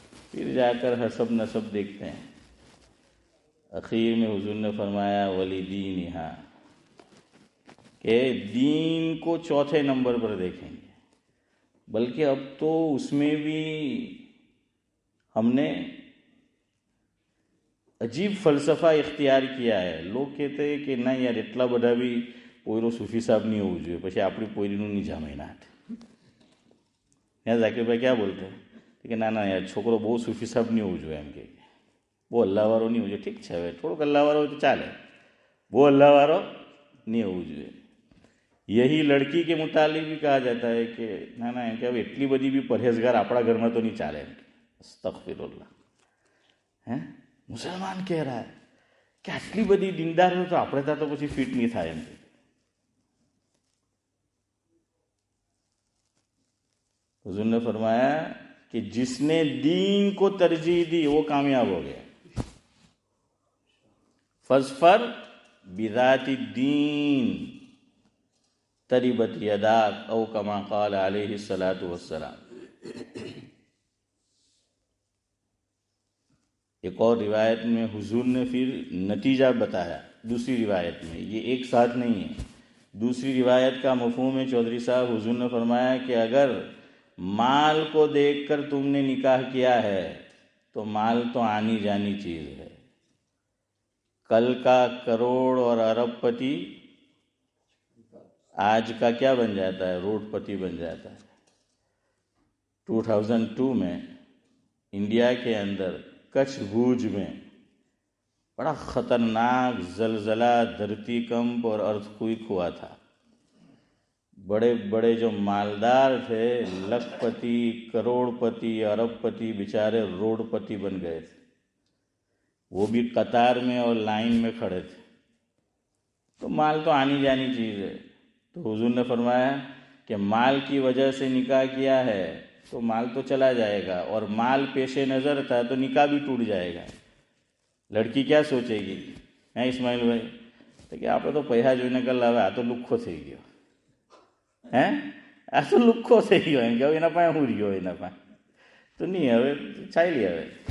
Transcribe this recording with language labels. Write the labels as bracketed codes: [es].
[ur] پھر جا کر حسب نسب دیکھتے ہیں. اخیر میں حضور نے فرمایا وَلِدِينِهَا، کہ دین کو چوتھے نمبر پر دیکھیں گے. بلکہ اب تو اس میں بھی ہم نے عجیب فلسفہ اختیار کیا ہے. لوگ کہتے ہیں کہ نہیں یار [gu] એટલા બધા بھی પોયરો સૂફી સાહેબ નહીં હોવું જોઈએ, પછી આપણી પોયરીનું નહીં જામે ના હાથે. ત્યાં ઝાકીરભાઈ ક્યાં બોલતે કે ના ના યાર છોકરો બહુ સૂફી સાહેબ નહીં હોવું જોઈએ, એમ કે બહુ અલ્લાહવાળો નહીં હોવું જોઈએ. ઠીક છે, હવે થોડોક અલ્લાહવાળો હોય તો ચાલે, બહુ અલ્લાહવાળો નહીં હોવું જોઈએ. [ur] یہی لڑکی کے متعلق بھی کہا جاتا ہے کہ نا نا کہ اب اتنی بڑی بھی پرہیزگار اپنا گھر میں تو نہیں چالے. استغفر اللہ. مسلمان کہہ رہا ہے کہ [gu] આટલી બધી દીનદાર હોય તો આપણે ત્યાં તો પછી ફિટ નહીં થાય એમ. [ur] حضور نے فرمایا کہ جس نے دین کو ترجیح دی وہ کامیاب ہو گیا. [ar] فاظفر بذات الدین تربت یداک او کما قال علیہ الصلاۃ والسلام. [ur] ایک اور روایت میں حضور نے پھر نتیجہ بتایا. دوسری روایت میں یہ ایک ساتھ نہیں ہے. دوسری روایت کا مفہوم ہے چودھری صاحب. حضور نے فرمایا کہ اگر مال کو دیکھ کر تم نے نکاح کیا ہے تو مال تو آنی جانی چیز ہے. کل کا کروڑ اور ارب پتی آج کا کیا بن جاتا ہے؟ روڈ پتی بن جاتا ہے. 2002 میں انڈیا کے اندر کچھ بھوج میں بڑا خطرناک زلزلہ، دھرتی کمپ اور ارتھ کوئک ہوا تھا. بڑے بڑے جو مالدار تھے، لکھ پتی، کروڑ پتی، ارب پتی، بیچارے روڈ پتی بن گئے تھے. وہ بھی قطار میں اور لائن میں کھڑے تھے. تو مال تو آنی جانی چیز ہے. تو حضور نے فرمایا کہ مال کی وجہ سے نکاح کیا ہے تو مال تو چلا جائے گا، اور مال پیش نظر تھا تو نکاح بھی ٹوٹ جائے گا. لڑکی کیا سوچے گی؟ اسماعیل بھائی تو کہ آپ تو پیسہ [gu] જોઈને કર લાવે, આ તો લુખ્ખો થઈ ગયો. આ તો લુખ્ખો થઈ ગયો. એમ કે એના પાસે હું રહ્યો, એના પાસે તો નહીં, હવે ચાલી હવે.